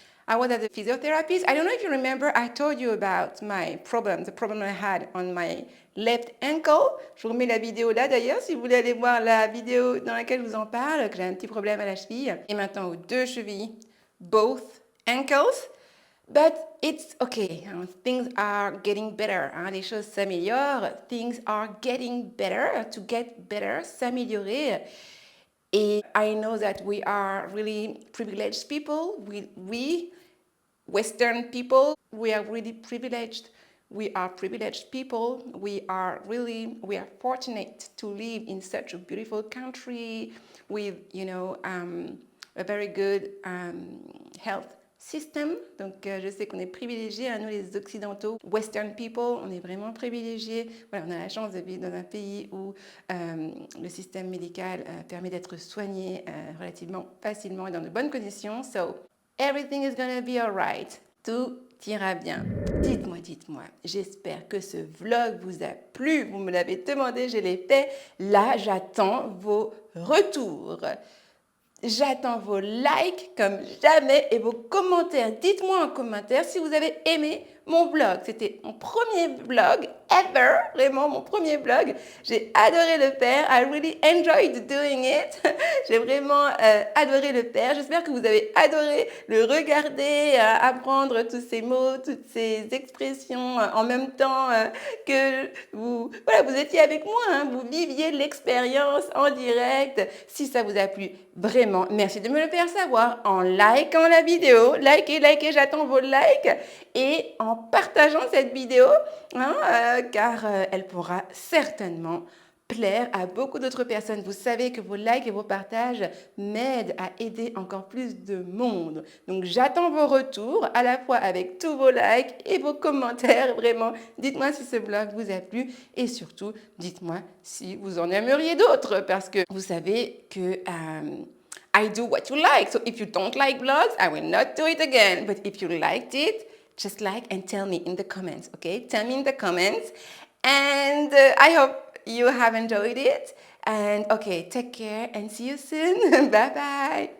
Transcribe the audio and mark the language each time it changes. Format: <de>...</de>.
<en>I was at the physiotherapist. I don't know if you remember, I told you about the problem I had on my left ankle.</en> <fr>Je vous remets la vidéo là d'ailleurs, si vous voulez aller voir la vidéo dans laquelle je vous en parle, que j'ai un petit problème à la cheville. Et maintenant aux deux chevilles,</fr> <en>both ankles. But it's okay. Things are getting better.</en> <fr>Les choses s'améliorent.</fr> <en>Things are getting better. To get better, s'améliorer. And I know that we are really privileged people. We Western people, we are really privileged. We are privileged people. We are fortunate to live in such a beautiful country with, a very good health system.</en> <fr>Donc, je sais qu'on est privilégiés, nous les Occidentaux,</fr> <en>Western people,</en> <fr>on est vraiment privilégiés. Voilà, on a la chance de vivre dans un pays où le système médical permet d'être soigné relativement facilement et dans de bonnes conditions.</fr> <en>So, everything is gonna be alright.</en> <fr>Tout ira bien. Dites-moi, j'espère que ce vlog vous a plu. Vous me l'avez demandé, je l'ai fait. Là, j'attends vos retours. J'attends vos likes comme jamais et vos commentaires. Dites-moi en commentaire si vous avez aimé mon vlog. C'était mon premier vlog ever, vraiment mon premier vlog. J'ai adoré le faire.</fr> <en>I really enjoyed doing it.</en> <fr>J'ai vraiment adoré le faire. J'espère que vous avez adoré le regarder, apprendre tous ces mots, toutes ces expressions en même temps que vous étiez avec moi. Vous viviez l'expérience en direct. Si ça vous a plu, vraiment, merci de me le faire savoir en likant la vidéo. Likez, j'attends vos likes. Et en partageant cette vidéo, car elle pourra certainement plaire à beaucoup d'autres personnes. Vous savez que vos likes et vos partages m'aident à aider encore plus de monde. Donc j'attends vos retours, à la fois avec tous vos likes et vos commentaires. Vraiment, dites-moi si ce vlog vous a plu et surtout, dites-moi si vous en aimeriez d'autres parce que vous savez que</fr> <en>I do what you like. So if you don't like vlogs, I will not do it again. But if you liked it, just like and tell me in the comments, okay? Tell me in the comments. And I hope you have enjoyed it. And okay, take care and see you soon. Bye bye.</en>